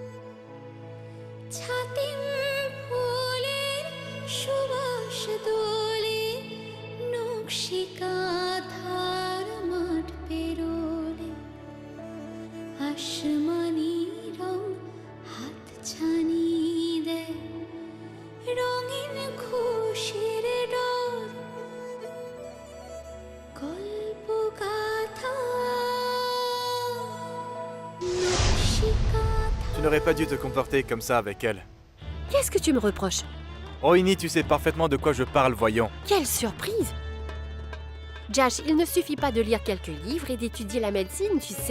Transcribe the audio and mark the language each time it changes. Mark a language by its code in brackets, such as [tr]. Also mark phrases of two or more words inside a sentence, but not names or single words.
[bn] ছাতিম ফুলের সুবাস দোলে নকশিকা ধার মাঠ পেরোলে আসমানি রং হাত ছানি দেয় রঙিন খুশির ডর গল্প গাথা [fr] Tu n'aurais pas dû te comporter comme ça avec elle. Qu'est-ce que tu me reproches? Rohini, tu sais parfaitement de quoi je parle, voyons. Quelle surprise! Josh, il ne suffit pas de lire quelques livres et d'étudier la médecine, tu sais.